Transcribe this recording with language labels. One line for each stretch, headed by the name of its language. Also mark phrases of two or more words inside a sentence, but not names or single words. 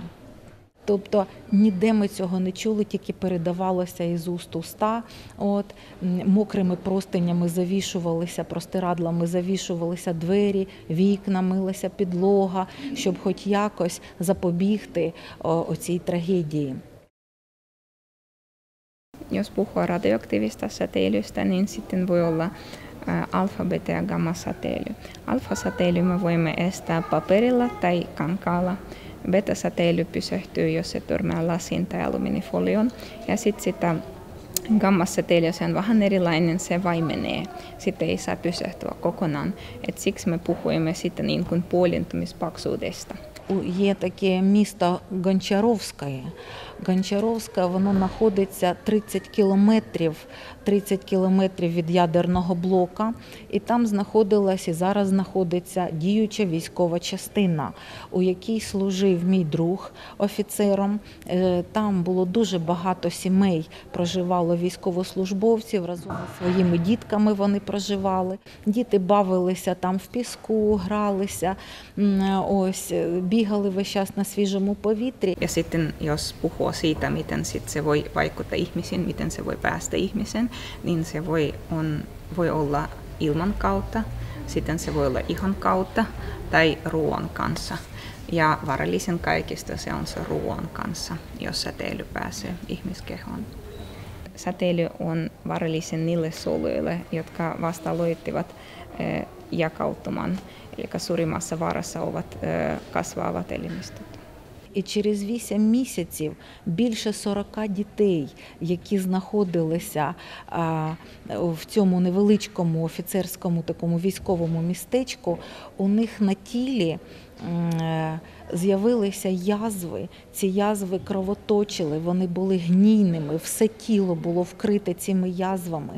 Ukrainian: Тобто ніде ми цього не чули, тільки передавалося із уст в уста. Мокрими простинями завішувалися, простирадлами завішувалися двері, вікна, милася підлога, щоб хоч якось запобігти оцій трагедії.
Finnish: Jos puhuu radioaktiivista säteilystä, niin sitten voi olla alfa-, beta- ja gamma-säteily. Alfa-säteily me voimme estää paperilla tai kankaalla. Beta-säteily pysähtyy, jos se törmää lasiin tai alumiinifolioon. Ja sitten sitä gamma-säteilyä, se on vähän erilainen, se vaimenee. Sitten ei saa pysähtyä kokonaan. Et siksi me puhuimme sitten niin kuin puolentumispaksuudesta.
Ukrainian: Є таке місто Гончаровське. Гончаровське, воно знаходиться 30 кілометрів від ядерного блока. І там знаходилась і зараз знаходиться діюча військова частина, у якій служив мій друг офіцером. Там було дуже багато сімей, проживало військовослужбовців, разом зі своїми дітками вони проживали. Діти бавилися там в піску, гралися, бігали весь час на свіжому повітрі.
Finnish: Ja sitten jos puhuu siitä, miten se voi vaikuttaa ihmisiin, miten se voi päästä ihmisen, niin se voi olla ilman kautta, sitten se voi olla ihon kautta tai ruoan kanssa. Ja vaarallisen kaikista se on se ruoan kanssa, jos säteily pääsee ihmiskehoon. säteily on vaarallisen niille soluille, jotka vasta aloittivat jakautuman, eli suurimmassa vaarassa ovat kasvavat elimistöt.
Ukrainian: І через 8 місяців більше 40 дітей, які знаходилися в цьому невеличкому офіцерському такому військовому містечку, у них на тілі з'явилися язви, ці язви кровоточили, вони були гнійними, все тіло було вкрите цими язвами.